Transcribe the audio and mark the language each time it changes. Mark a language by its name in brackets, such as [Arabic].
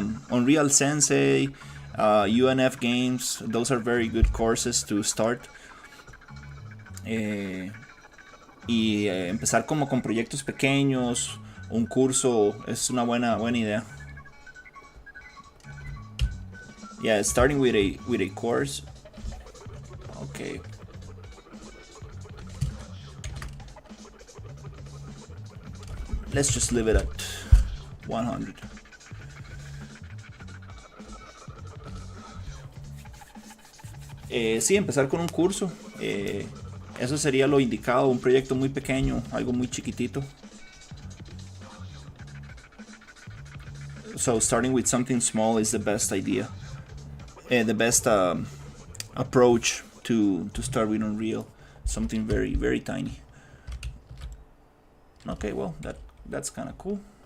[English] Unreal Sensei, UNF Games, those are very good courses to start. [Spanish] Y empezar como con proyectos pequeños. Un curso es una buena idea. [English] Yeah, starting with a course. Okay. Let's just leave it at 100. [Spanish] Sí, empezar con un curso. Eso sería lo indicado. Un proyecto muy pequeño, algo muy chiquitito. [English] So starting with something small is the best idea. The best approach to start with Unreal. Something very, very tiny. Okay, well, that's kind of cool.